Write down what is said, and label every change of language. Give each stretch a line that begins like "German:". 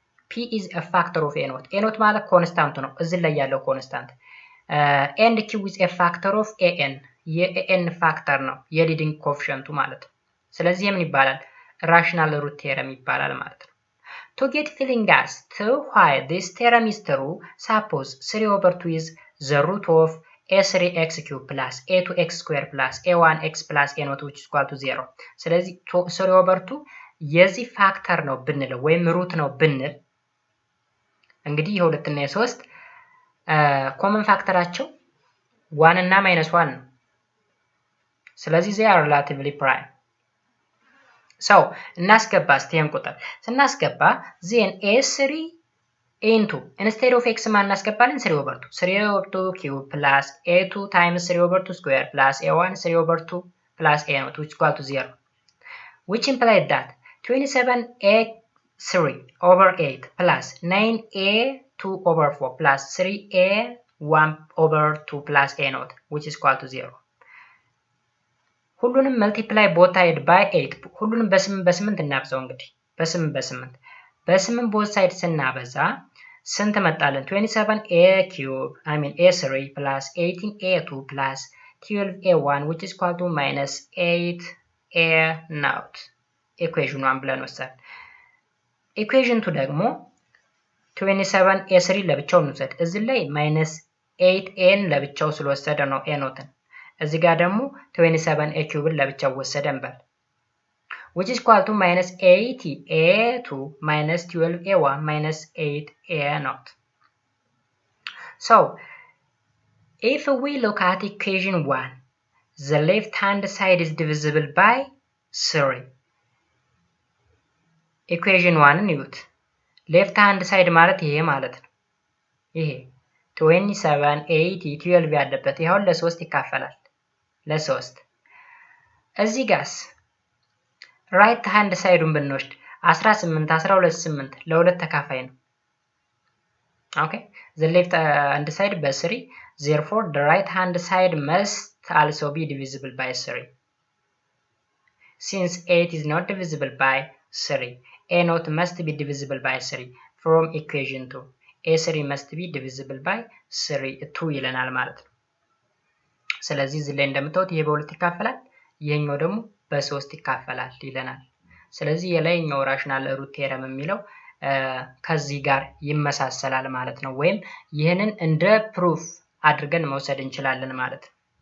English: p is a factor of a naught. a naught
Amharic: ማለት ኮንስታንቱ ነው፣ እዚህ ላይ ያለው ኮንስታንት።
English: and q is a factor of an.
Amharic: የan ፋክተር ነው የሊዲንግ ኮኤፊሺየንቱ ማለት ነው። ስለዚህ ምን ይባላል?
English: rational root theorem
Amharic: ይባላል ማለት ነው።
English: To get feeling as to why this theorem is true, suppose 3 over 2 is the root of a3x cube plus a2x square plus a1x plus a0 which is equal to 0.
Amharic: ስለዚህ 3 over 2 የዚህ ፋክተር ነው ብንለው ወይም ሩት ነው ብንል እንግዲህ የ2 እና የ3 ኮመን ፋክተራቸው 1 እና -1 ነው። ስለዚህ
English: they are relatively prime. So
Amharic: እናስገባ እስቲን ቁጥር ስናስገባ
English: then a3 into instead of x
Amharic: ማን እናስገባለን?
English: 3 over 2 3 over 2 cube plus a2 times 3 over 2 square plus a1 3 over 2 plus a0 which is equal to 0, which implies that 27a3 over 8 plus 9a2 over 4 plus 3a1 over 2 plus a0 which is equal to 0.
Amharic: ሁሉንም
English: multiply both side by 8
Amharic: ሁሉንም በ8 እናብዛው። እንግዲህ በ8 both side ስናበዛ ስንት መጣለን?
English: 27a cube a3 plus 18a2 plus 12a1 which is equal to minus 8a0 equation 1
Amharic: ብለን ወሰድን። equation 2 ደግሞ 27a3 ለብቻው እንውሰድ። እዚህ ላይ minus 8a ለብቻው ስለወሰደ ነው a0ን። እዚህ ጋር ደግሞ 27a cube ለብቻው ወሰደን በል
English: which is equal to minus 80a2 minus 12a1 minus 8a0.
Amharic: So
English: if we look at equation 1, the left hand side is divisible by 3.
Amharic: equation 1 ንዩት left hand side ማለት ይሄ ማለት ነው። ይሄ 27 8 12 ያለበት ይሄው ለ3 ይካፈላል ለ3 እዚህ ጋርስ right hand ሳይዱን ብንወስድ 18 12 8 ለሁለት ተካፋይ ነው። ኦኬ
English: the left hand side በ3 therefore the right hand side must also be divisible by 3. Since 8 is not divisible by 3, a0 must be divisible by 3 from equation 2. a3 must be divisible by 2
Amharic: ይለናል ማለት ነው። ስለዚህ እዚህ ላይ እንደምታዩት ይሄ በሁለት ይካፈላል ይሄኛው ደግሞ በ3 ይካፈላል ይለናል። ስለዚህ የላይኛው ራሽናል ሩት ቴረም የሚለው ከዚህ ጋር ይመሳሰላል ማለት ነው። ወይም ይሄንን እንደ ፕሩፍ አድርገን መውሰድ እንችላለን ማለት ነው።